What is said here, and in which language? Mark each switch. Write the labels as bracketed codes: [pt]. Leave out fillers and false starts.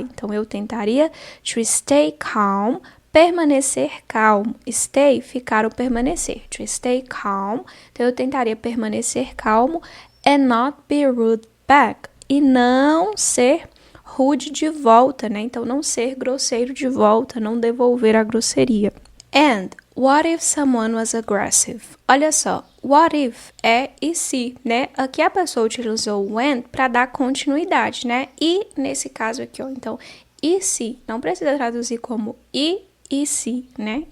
[pt] Então, eu tentaria [en] to stay calm, [pt] permanecer calmo. [en] Stay, [pt] ficar ou permanecer. [en] To stay calm. [pt] Então, eu tentaria permanecer calmo [en] and not be rude back. [pt] E não ser rude de volta, né? Então, não ser grosseiro de volta, não devolver a grosseria. [en] And what if someone was aggressive? [pt] Olha só, [en] what if [pt] é e se, né? Aqui a pessoa utilizou when para dar continuidade, né? E nesse caso aqui, ó, então, e se, não precisa traduzir como e se, né?